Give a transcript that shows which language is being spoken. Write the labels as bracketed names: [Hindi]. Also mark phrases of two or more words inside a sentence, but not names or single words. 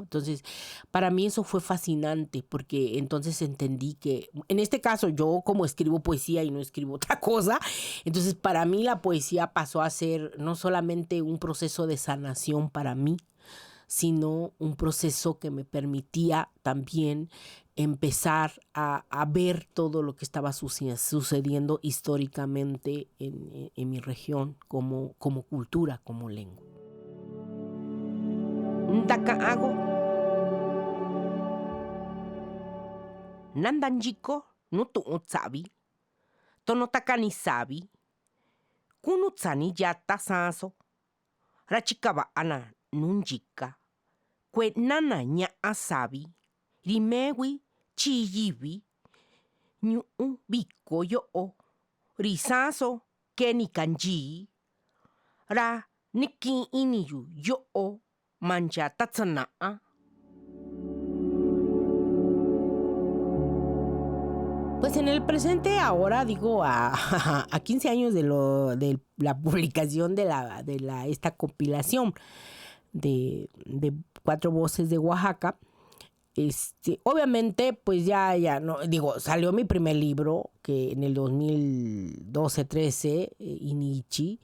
[Spanish] Entonces, para mí eso fue fascinante, porque entonces entendí que, en este caso, yo como escribo poesía y no escribo otra cosa, entonces para mí la poesía pasó a ser no solamente un proceso de sanación para mí, sino un proceso que me permitía también empezar a ver todo lo que estaba sucediendo históricamente en mi región como cultura, como lengua. [Mixtepec Mixtec] Ndakaago nandanjiko nutuutsabi tonotakani sabi kunutsani yata sanso rachikaba ana nunjika kwe nana nya asabi rimewi chiyibi nyu biko yo risaso keni kanji ra niki iniyu yo mancha tatsanaa. [Spanish] Pues en el presente ahora, digo, a 15 años de la publicación de esta compilación de 4 voces de Oaxaca, obviamente pues ya no, digo, salió mi primer libro que en el 2012-13, Inichi.